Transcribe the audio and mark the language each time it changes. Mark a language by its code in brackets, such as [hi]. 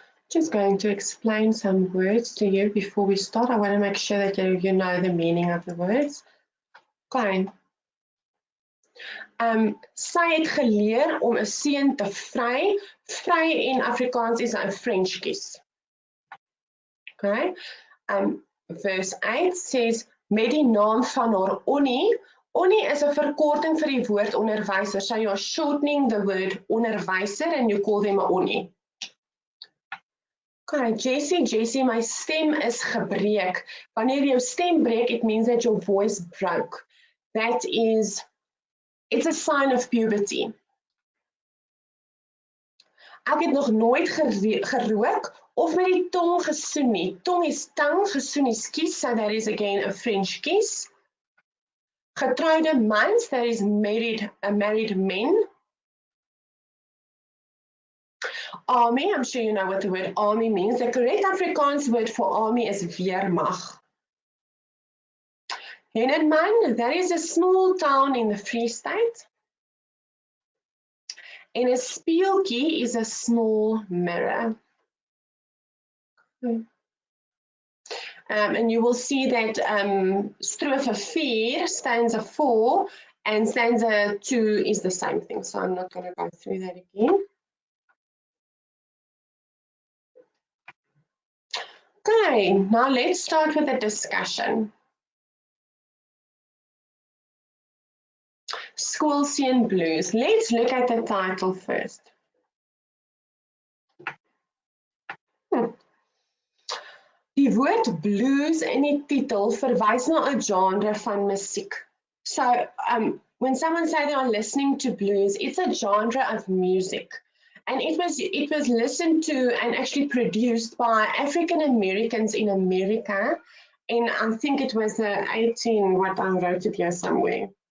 [en] Just going to explain some words to you before we start. I want to make sure that you know the meaning of the words. Okay. [af] Sy het geleer om 'n seun te vry. Vry in Afrikaans is 'n French kiss. Okay. [en] Verse 8 says, [af] met die naam van haar onnie. Onnie is 'n verkorting vir die woord onderwyser. [en] So you're shortening the word onderwyser and you call them 'n onnie. [af] Okay, Jessie, Jessie, my stem is gebreek. Wanneer jou stem breek, [en] it means that your voice broke. That is, it's a sign of puberty. [af] Ek het nog nooit gerook of met die tong gesoen nie. Tong is tang, gesoen is kies, [en] so that is again a French kiss. [af] Getroude mans, [en] that is married men. Army, I'm sure you know what the word army means. The correct Afrikaans word for army is weermag. Henneman, that is a small town in the Free State. And a spieeltjie is a small mirror. And you will see that strophe 4, stanza 4, and stanza 2 is the same thing. So I'm not going to go through that again. Okay, now let's start with the discussion. Skoolseun Blues. Let's look at the title first. [af] Die woord blues in die titel verwys na 'n genre van musiek. [en] So, when someone says they are listening to blues, it's a genre of music. And it was listened to and actually produced by African Americans in America I think it was 18, what I wrote it here somewhere.